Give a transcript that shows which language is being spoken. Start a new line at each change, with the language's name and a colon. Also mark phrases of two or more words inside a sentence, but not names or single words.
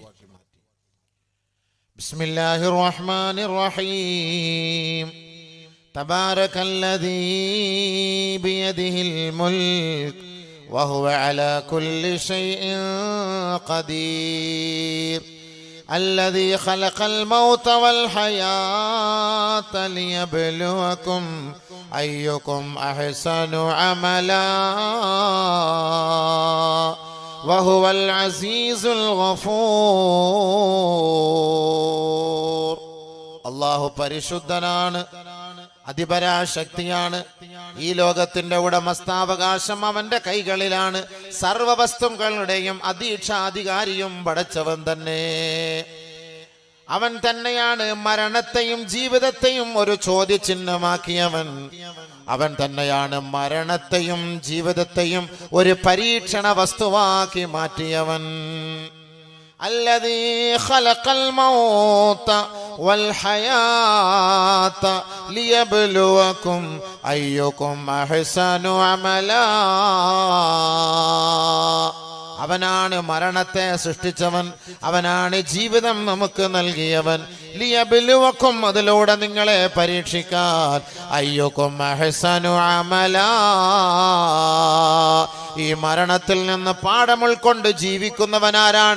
Arabic: بسم الله الرحمن الرحيم. تبارك الذي بيده الملك وهو على كل شيء قدير. الذي خلق الموت والحياة ليبلوكم أيكم أحسن عملا وهو العزيز الغفور.
Malayalam: അല്ലാഹു പരിശുദ്ധനാണ്, അതിപരാശക്തിയാണ്. ഈ ലോകത്തിന്റെ ഉടമസ്ഥാവകാശം അവന്റെ കൈകളിലാണ്. സർവ വസ്തുക്കളുടെയും അധീക്ഷാധികാരിയും പടച്ചവൻ തന്നെ. അവൻ തന്നെയാണ് മരണത്തെയും ജീവിതത്തെയും ഒരു ചോദ്യചിഹ്നമാക്കിയവൻ. അവൻ തന്നെയാണ് മരണത്തെയും ജീവിതത്തെയും ഒരു പരീക്ഷണ വസ്തുവാക്കി മാറ്റിയവൻ.
Arabic: الذي خلق الموت والحياة ليبلوكم أيكم أحسن عملا.
Malayalam: അവനാണ് മരണത്തെ സൃഷ്ടിച്ചവൻ, അവനാണ് ജീവിതം നമുക്ക് നൽകിയവൻ. ലിയബ്ലുവക്കും, അതിലൂടെ നിങ്ങളെ പരീക്ഷിക്കാൻ.
Arabic: أيكم أحسن عملا,
Malayalam: ഈ മരണത്തിൽ നിന്ന് പാഠം ഉൾക്കൊണ്ട് ജീവിക്കുന്നവനാരാണ്?